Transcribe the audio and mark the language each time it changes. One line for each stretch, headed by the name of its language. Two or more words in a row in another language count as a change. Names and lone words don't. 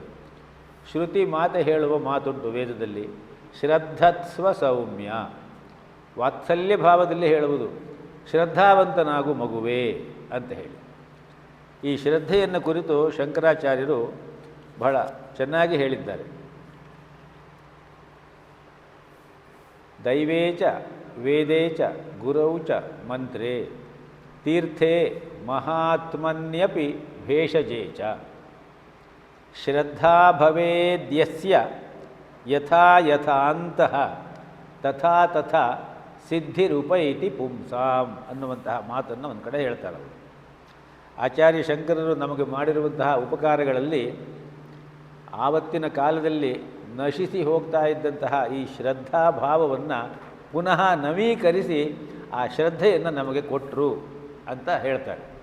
Kannada: ಶ್ರುತಿ ಮಾತೆ ಹೇಳುವ ಮಾತುಂಟು ವೇದದಲ್ಲಿ,
Sanskrit: ಶ್ರದ್ಧತ್ಸ್ವ ಸೌಮ್ಯ,
Kannada: ವಾತ್ಸಲ್ಯ ಭಾವದಲ್ಲಿ ಹೇಳುವುದು, ಶ್ರದ್ಧಾವಂತನಾಗು ಮಗುವೇ ಅಂತ ಹೇಳಿ. ಈ ಶ್ರದ್ಧೆಯನ್ನು ಕುರಿತು ಶಂಕರಾಚಾರ್ಯರು ಬಹಳ ಚೆನ್ನಾಗಿ ಹೇಳಿದ್ದಾರೆ.
Sanskrit: ದೈವೇ ಚ ವೇದೇ ಚ ಗುರೌ ಚ ಮಂತ್ರೇ ತೀರ್ಥೇ ಮಹಾತ್ಮನ್ಯಪಿ ಭೇಷಜೇ ಚ ಶ್ರದ್ಧಾ ಭವೇದ್ಯಸ್ಯ ಯಥಾ ಯಥಾಂತಃ ತಥಾ ತಥಾ ಸಿದ್ಧಿರುಪೈತಿ ಪುಂಸಾಂ
Kannada: ಅನ್ನುವಂತಹ ಮಾತನ್ನು ಒಂದು ಕಡೆ ಹೇಳ್ತಾರೆ. ಆಚಾರ್ಯ ಶಂಕರರು ನಮಗೆ ಮಾಡಿರುವಂತಹ ಉಪಕಾರಗಳಲ್ಲಿ ಆವತ್ತಿನ ಕಾಲದಲ್ಲಿ ನಶಿಸಿ ಹೋಗ್ತಾ ಇದ್ದಂತಹ ಈ ಶ್ರದ್ಧಾಭಾವವನ್ನು ಪುನಃ ನವೀಕರಿಸಿ ಆ ಶ್ರದ್ಧೆಯನ್ನು ನಮಗೆ ಕೊಟ್ಟರು ಅಂತ ಹೇಳ್ತಾರೆ.